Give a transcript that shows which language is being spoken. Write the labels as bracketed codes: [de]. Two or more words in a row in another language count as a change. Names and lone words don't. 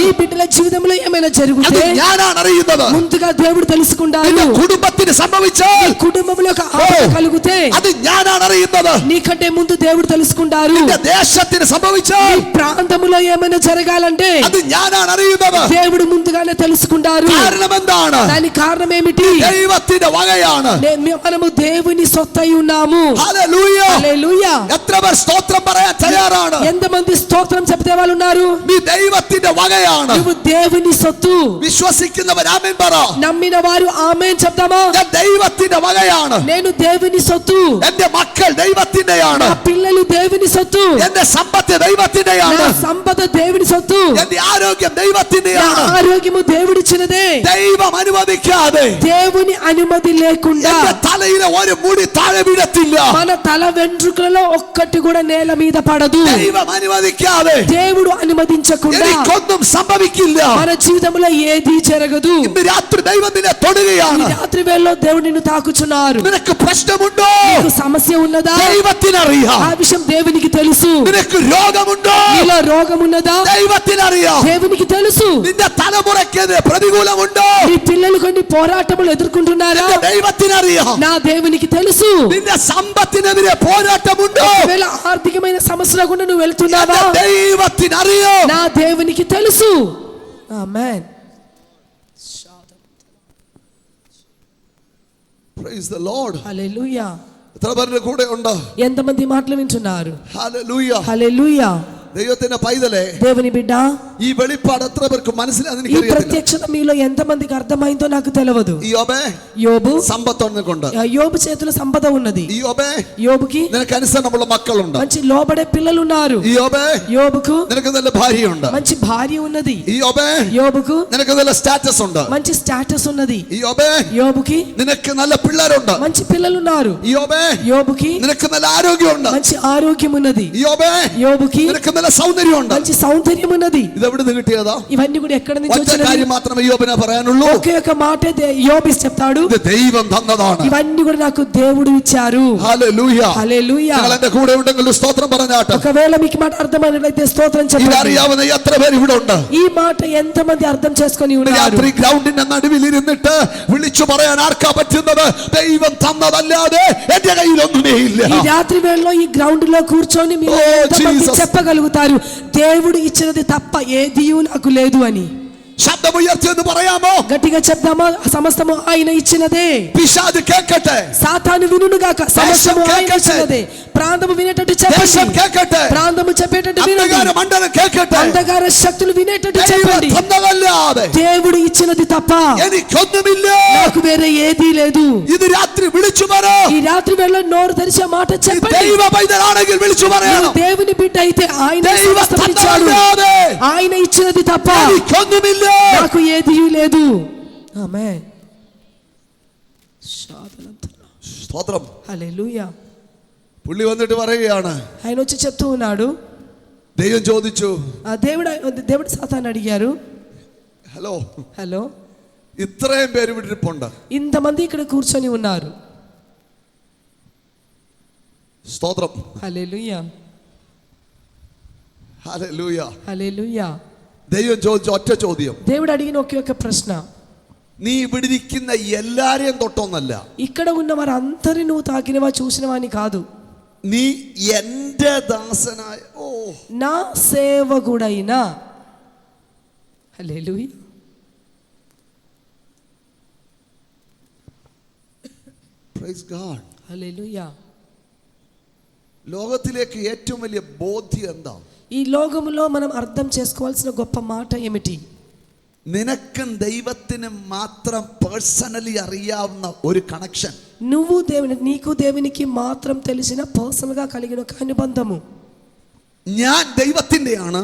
[te] నీ బిడ్డల జీవితంలో ఏమైనా [ml] അത് [te] జరిగితే [ml] ഞാനാണ് അറിയുന്നത്. [te] ముందుగా దేవుడు తెలుసుకుంటారు. [ml] നിന്റെ കുടുംബത്തിന് സംഭവിച്ചാൽ [te] కుటుంబంలో ఒక ఆపద కలిగితే [ml] അത് ഞാനാണ് അറിയുന്നത്. [te] నీకంటే ముందు దేవుడు తెలుసుకుంటారు. [ml] നിന്റെ ദേശത്തിന് സംഭവിച്ചാൽ [te] ఈ ప్రాంతంలో ఏమైనా జరగాలంటే [ml] അത് ഞാനാണ് അറിയുന്നത്. [te] దేవుడు ముందుగానే తెలుసుకుంటారు. [ml] കാരണം എന്താണ്? [te] దానికి కారణం ఏమిటి? [ml] ദൈവത്തിന്റെ വകയാണ്. [te] మనము దేవుని సొత్తై ఉన్నాము. [ml] ഹല്ലേലൂയ. [te] హల్లెలూయా. [ml] എത്ര പേർ സ്തോത്രം പറയാൻ തയ്യാറാണ്? [te] ఎంతమంది స్తోత్రం చెప్తే వాళ్ళు ఉన్నారు? [ml] നീ ദൈവത്തിന്റെ വകയാണ്. [te] నువ్వు దేవుని సొత్తు. [ml] വിശ്വസിക്കുന്നവർ ആമേൻ പറ. [te] నమ్మిన వారు ఆమేన్ చెప్తామా? [ml] ഞാൻ ദൈവത്തിന്റെ വകയാണ്. [te] నేను దేవుని సొత్తు. [ml] എന്റെ മക്കൾ ദൈവത്തിന്റെയാണ്. [te] నా పిల్లలు దేవుని సొత్తు. [ml] എന്റെ സമ്പത്ത് ദൈവത്തിന്റെയാണ്. [te] నా సంపద దేవుని సొత్తు. [ml] എന്റെ ആരോഗ്യം [te] నా [ml] ദൈവത്തിന്റെയാണ്. [te] ఆరోగ్యము దేవుడిచ్చినదే. [ml] ദൈവം അനുവദിക്കാതെ [te] దేవుని అనుమతి లేకుండా [ml] എന്റെ തലയിലെ ഒരു മുടി താഴെ വീഴത്തില്ല. [te] మన తల వెంట్రుకలలో ఒక్కటి కూడా నేల మీద పడదు. [ml] ദൈവം അനുവദിക്കാതെ [te] దేవుడు అనుమతించకుండా [ml] എനിക്കൊന്നും സംഭവിക്കില്ല. [te] మన జీవితంలో ఏది జరగదు. [ml] ഇന്ന് രാത്രി ദൈവം നിന്നെ [te] ఈ [ml] തൊടുകയാണ്. [te] రాత్రి వేళలో దేవుడు నిన్ను తాకుచున్నారు. [ml] നിനക്ക് പ്രശ്നമുണ്ടോ? [te] నీకు సమస్య ఉన్నదా? [ml] ദൈവത്തിനറിയാം. [te] ఆ విషయం దేవునికి తెలుసు. [ml] നിനക്ക് രോഗമുണ്ടോ? [te] నీలో రోగం ఉన్నదా? [ml] ദൈവത്തിനറിയാം. [te] దేవునికి తెలుసు. [ml] നിന്റെ തലമുറയ്ക്കെതിരെ പ്രതികൂലമുണ്ടോ? [te] నీ పిల్లలు కొన్ని పోరాటములు ఎదుర్కొంటున్నారా? [ml] നിന്റെ ദൈവത്തിനറിയാം. [te] నా దేవునికి తెలుసు. [ml] നിന്റെ സമ്പത്തിനെതിരെ പോരാട്ടമുണ്ടോ? [te] ఒకవేళ ఆర్థికమైన సమస్యల గుండా నువ్వు వెళ్తున్నావా? [ml] എന്റെ ദൈവത്തിനറിയാം. [te] నా దేవునికి తెలుసు. ఆమేన్. [en] Praise the Lord. [te] హల్లెలూయా. [ml] എത്ര പേരുടെ കൂടെ ഉണ്ട്? [te] ఎంతమంది మాటలు వింటున్నారు? [ml] ഹല്ലേലൂയ. [te] హల్లెలూయా. [ml] ദൈവത്തിന്റെ പൈതലേ, [te] దేవుని బిడ్డ, [ml] ഈ വെളിപ്പാട് എത്ര പേർക്ക് മനസ്സിലാകുന്ന [te] ఈ [ml] എനിക്കറിയത്തില്ല. [te] ప్రత్యక్షత మీలో ఎంతమందికి అర్థమైందో నాకు తెలియదు. [ml] യോബേ, [te] యోబు, [ml] സമ്പത്തൊന്നും കൊണ്ട് [te] యోబు చేతిలో సంపద ఉన్నది. [ml] യോബേ, [te] యోబుకి [ml] നിനക്ക് അനുസരണമുള്ള മക്കളുണ്ട്. [te] మంచి లోబడే పిల్లలు ఉన్నారు. [ml] യോബേ, [te] యోబుకు [ml] നിനക്ക് നല്ല ഭാര്യയുണ്ട്. [te] మంచి భార్య ఉన్నది. [ml] യോബേ, [te] యోబుకు [ml] നിനക്ക് നല്ല സ്റ്റാറ്റസ് ഉണ്ട്. [te] మంచి స్టేటస్ ఉన్నది. [ml] യോബേ, [te] యోబుకి [ml] നിനക്ക് നല്ല പിള്ളേരുണ്ട്. [te] మంచి పిల్లలు ఉన్నారు. [ml] യോബേ, [te] యోబుకి [ml] നിനക്ക് നല്ല ആരോഗ്യമുണ്ട്. [te] మంచి ఆరోగ్యం ఉన్నది. [ml] യോബേ, [te] యోబుకి [ml] നിനക്ക് നല്ല സൗന്ദര്യമുണ്ട്. [te] మంచి సౌందర్యం ఉన్నది. [ml] ഇത് എവിടെ നിന്ന് കിട്ടിയതാ? [te] ఇవన్నీ కూడా ఎక్కడి నుంచి [ml] ഒറ്റ [te] వచ్చినది? [ml] കാര്യം മാത്രമേ യോബിന് പറയാനുള്ളൂ. [te] ఒకే ఒక మాట యోబు చెప్తాడు, [ml] ഇത് ദൈവം തന്നതാണ്. [te] ఇవన్నీ కూడా నాకు దేవుడు ఇచ్చారు. [ml] ഹല്ലേലൂയ. [te] హల్లెలూయా. [ml] നിങ്ങൾ എന്റെ കൂടെ ഉണ്ടെങ്കിൽ സ്തോത്രം പറഞ്ഞാട്ടെ. [te] ఒకవేళ మీకు మాట అర్థమైనట్లయితే స్తోత్రం [ml] ഇത് [te] చెప్పండి. [ml] അറിയാവുന്ന എത്ര പേര് ഇവിടെ ഉണ്ട്? [te] ఈ మాట ఎంతమంది అర్థం చేసుకొని ఉన్నారు? [ml] രാത്രി ഗ്രൗണ്ടിന്റെ നടുവിൽ ഇരുന്നിട്ട് വിളിച്ചു പറയാൻ ആർക്കാ പറ്റുന്നത്? ദൈവം തന്നതല്ലാതെ എന്റെ കയ്യിൽ ഒന്നുമേ ഇല്ല. [te] ఈ రాత్రి వేళలో ఈ గ్రౌండ్ లో కూర్చొని మీరు [en] Oh, [te] ఎంతమంది [en] Jesus. [te] చెప్పగలుగుతారు దేవుడు ఇచ్చినది తప్ప ఏది నాకు లేదు అని? [ml] ശബ്ദമുയർത്തി എന്ന് പറയാമോ? [te] గట్టిగా చెప్దామా? సమస్తము ఆయన ఇచ్చినదే. [ml] പിശാച് കേൾക്കട്ടെ. [te] సాతాను వినుగాక. సమస్తము ఆయన [ml] కేకట్టే. [te] ఇచ్చినదే. ప్రాంతము వినేటట్టు [ml] ദേശം [te] చెప్పండి. [ml] കേൾക്കട്ടെ. [te] ప్రాంతము చెప్పేటట్టు వినండి. [ml] അന്ധകാര മണ്ഡലം കേൾക്കട്ടെ. [te] అంధకార శక్తులు వినేటట్టు [ml] ദൈവം [te] చెప్పండి. [ml] തന്നതല്ലാതെ [te] దేవుడు ఇచ్చినది తప్ప [ml] എനിക്കൊന്നുമില്ല. [te] నాకు వేరే ఏదీ లేదు. [ml] ഇത് രാത്രി വിളിച്ചു പറ. [te] ఈ రాత్రి వేళ నోరు తెరిచే మాట చెప్పండి. [ml] ദൈവ പൈതലാണെങ്കിൽ വിളിച്ചു പറയണം. [te] దేవుని బిడ్డ అయితే ఆయన [ml] ദൈവ [te] సమస్తమిచ్చాడు. ఆయన ఇచ్చినది తప్ప [ml] എനിക്കൊന്നുമില്ല. [te] నాకు ఏదీ లేదు. ఆమేన్. [ml] സ്തോത്രം. [te] హల్లెలూయా. [ml] പുള്ളി വന്നിട്ട് പറയുകയാണ്, [te] ఆయన వచ్చి చెప్తూ ఉన్నాడు. [ml] ദൈവം ചോദിച്ചു, [te] దేవుడు సాతాను అడిగారు, [ml] ഹലോ [te] హలో, [ml] ഇത്രയും പേര് ഇവിടെ ഇരിപ്പുണ്ട്, [te] ఇంతమంది ఇక్కడ కూర్చొని ఉన్నారు. [ml] സ്തോത്രം. [te] హల్లెలూయా. [ml] ഹല്ലേലൂയ. [te] హల్లెలూయా. [ml] ദൈവം ചോദിച്ച ഒറ്റ ചോദ്യം, [te] దేవుడు అడిగిన ఒకే ఒక ప్రశ్న, [ml] നീ ഇവിടെ ഇരിക്കുന്ന എല്ലാരെയും തൊട്ടൊന്നല്ല, [te] ఇక్కడ ఉన్న వారందరినీ నువ్వు తాకినవా చూసినవాని కాదు, [ml] നീ എന്റെ ദാസനായ [te] నా సేవకుడైనా. హల్లెలూయా. [en] Praise God. [te] హల్లెలూయా. [ml] ലോകത്തിലേക്ക് ഏറ്റവും വലിയ ബോധ്യം എന്താ? [te] ఈ లోకములో మనం అర్థం చేసుకోవాల్సిన గొప్ప మాట ఏమిటి? [ml] നിനക്കും ദൈവത്തിനും മാത്രം പേഴ്സണലി അറിയാവുന്ന ഒരു കണക്ഷൻ. [te] నువ్వు నీకు దేవునికి మాత్రం తెలిసిన పర్సనల్ గా కలిగిన ఒక అనుబంధము. [ml] ഞാൻ ദൈവത്തിന്റെയാണ്,